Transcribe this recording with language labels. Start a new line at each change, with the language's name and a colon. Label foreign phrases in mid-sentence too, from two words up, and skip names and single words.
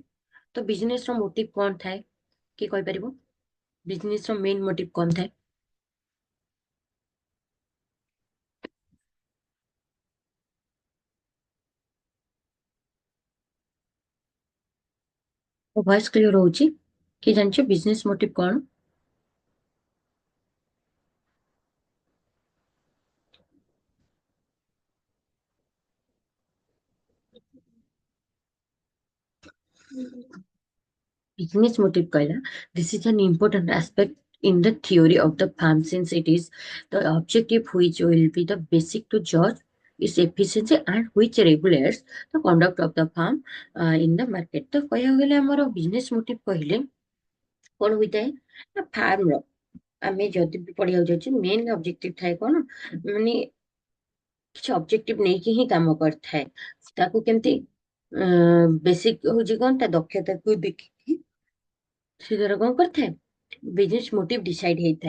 Odia: ତ ବିଜନେସ ର ମୋଟିଭ କଣ ଥାଏ, କିଏ କହିପାରିବ, ବିଜନେସ ର
English: main motive
Odia: କଣ ଥାଏ? ମୋ
English: voice clear
Odia: ହଉଛି? କିଏ ଜାଣିଛ
English: business motive
Odia: କଣ?
English: Business motive कहला, this is an important aspect in the theory of the firm since it is the objective which will be the basic to judge its efficiency and which regulates the conduct of the firm in the market।
Odia: ତ କହିବାକୁ ଗଲେ ଆମର
English: business motive
Odia: କହିଲେ କଣ ହୋଇଥାଏ ନା, ଫାର୍ମର ଆମେ ଯଦି ବି ପଢିବାକୁ ଯାଉଛେ
English: main objective
Odia: ଥାଏ କଣ, ମାନେ କିଛି ଅବଜେକ୍ଟିଭ ନେଇକି ହିଁ କାମ କରିଥାଏ। ତାକୁ କେମିତି ବେସିକ ହଉଛି କଣ, ତା ଦକ୍ଷତାକୁ ଦେଖିକି ସେ ଦ୍ୱାରା କଣ କରିଥାଏ,
English: business motive decide
Odia: ହେଇଥାଏ।